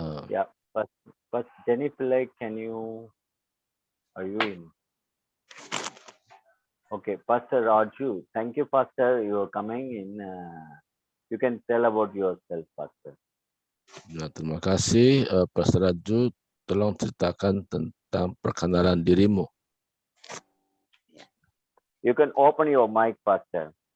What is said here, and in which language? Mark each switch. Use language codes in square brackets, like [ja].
[en] Yeah, but Jenny Pillai, are you in? Okay, Pastor Raju, thank you, Pastor. You are coming in. You can tell about yourself, Pastor. [id] Ya, terima kasih, Pastor Raju. Tolong ceritakan tentang perkenalan dirimu. [en] You can open your mic, Pastor.